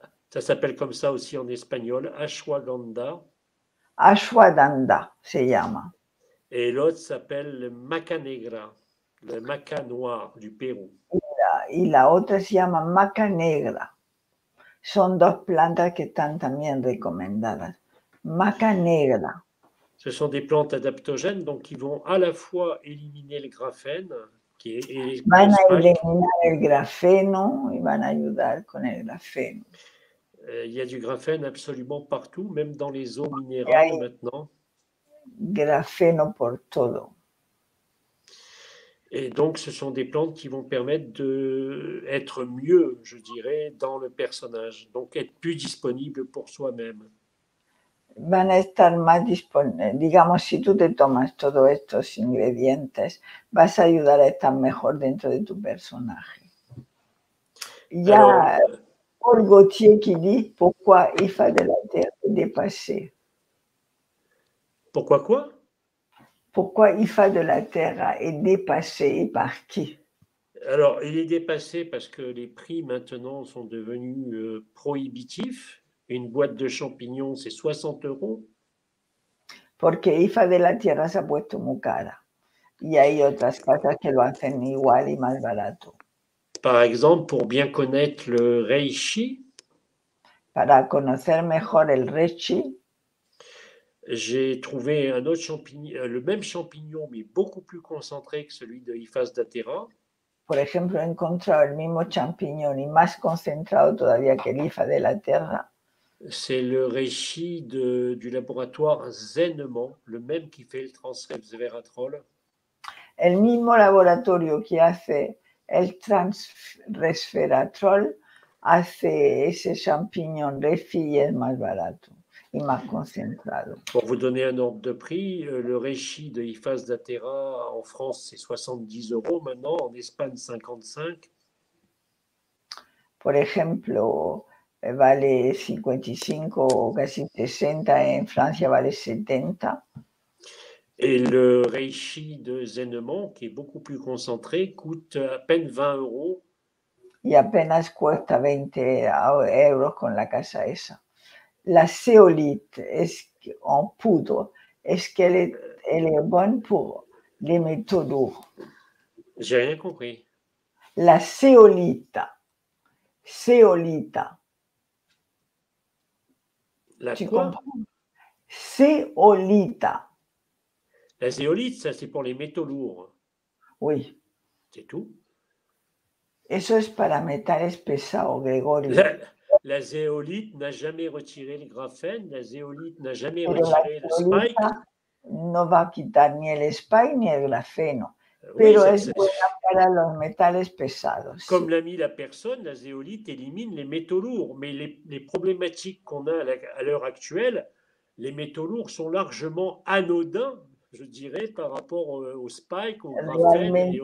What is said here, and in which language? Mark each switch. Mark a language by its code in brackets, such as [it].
[fr] Ça s'appelle comme ça aussi en espagnol, ashwagandha. [es] Ashwagandha se llama. [fr] Et l'autre s'appelle le maca negra, le maca noir du Pérou. [es] Y la otra se llama maca negra. Son dos plantas que están también recomendadas. Maca negra. [fr] Ce sont des plantes adaptogènes, donc qui vont à la fois éliminer le graphène, qui est [es] van a eliminar el grafeno y van a ayudar con el grafeno. [fr] Il y a du graphène absolument partout, même dans les eaux minérales maintenant. [es] Grafeno por todo. [fr] Et donc, ce sont des plantes qui vont permettre d'être mieux, je dirais, dans le personnage. Donc, être plus disponible pour soi-même. [es] Van a estar más disponibles. Digamos, si tú te tomas todos estos ingredientes, vas a ayudar a estar mejor dentro de tu personaje. [fr] Il y a Paul Gauthier qui dit « Pourquoi Ifa de la Terre est dépassé ?» Pourquoi quoi? Pourquoi Ifa de la Terre est dépassé et par qui? Alors, il est dépassé parce que les prix maintenant sont devenus prohibitifs. Une boîte de champignons, c'est 60 €. [es] Porque Ifa de la Tierra se ha puesto muy cara. Y hay otras casas que lo hacen igual y más barato. [fr] Par exemple, pour bien connaître le reishi, [es] para conocer mejor el reishi, [fr] j'ai trouvé un autre champignon, le même champignon, mais beaucoup plus concentré que celui de Iphas datera. [es] Por ejemplo, he encontrado el mismo champiñón y más concentrado todavía que el Ifa de la Tierra. [fr] C'est le reishi du laboratoire Zenement, le même qui fait le transresveratrol. [es] El mismo laboratorio que hace el transresveratrol hace ese champiñón refi y es más barato y más concentrado. [fr] Pour vous donner un ordre de prix, le reishi de Iphas datera en France, c'est 70 € maintenant, en Espagne, 55. [es] Por ejemplo, vale 55 o casi 60, en Francia vale 70. [fr] Et le reishi de Zeneman, qui est beaucoup plus concentré, coûte à peine 20 euros. [es] Y apenas cuesta 20 euros con la casa esa. [fr] La zeolite en poudre, est-ce qu'elle est bonne pour les métaux lourds? J'ai rien compris. [es] La zeolita. Zeolita. La [fr] Tu quoi? comprends? Zeolita. La zéolite, ça c'est pour les métaux lourds. Oui. C'est tout. [es] Eso es para metales pesados, Gregorio. [fr] La zéolite n'a jamais retiré le graphène, la zéolite n'a jamais [es] Pero la [fr] retiré le spike. [es] no va a quitar ni el spike ni el grafeno, [fr] Oui, [es] pero es buena para los metales pesados. [fr] Comme l'a mis la personne, la zéolite élimine les métaux lourds, mais les problématiques qu'on a à l'heure actuelle, les métaux lourds sont largement anodins, je dirais, par rapport au spike, au graphène et aux